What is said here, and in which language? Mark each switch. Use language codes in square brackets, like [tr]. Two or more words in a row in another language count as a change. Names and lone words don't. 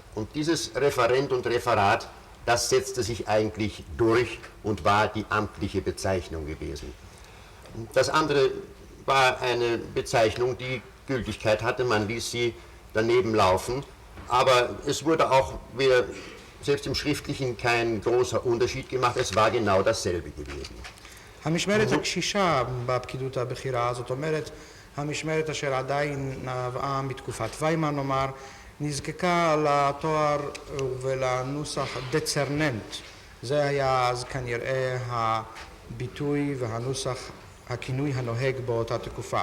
[de] Und dieses Referent und Referat, das setzte sich eigentlich durch und war die amtliche Bezeichnung gewesen. Das andere war eine Bezeichnung, die Gültigkeit hatte, man ließ sie daneben laufen, aber es wurde auch wieder, selbst im Schriftlichen, kein großer Unterschied gemacht, es war genau dasselbe gewesen. [he] המשמרת הקשישה בפקידות הבכירה, זאת אומרת, המשמרת אשר עדיין נבעה מתקופת ויימאר נאמר, נזקקה לתואר ולנוסח דצרננט. זה היה אז כנראה הביטוי והנוסח, הכינוי הנוהג באותה תקופה.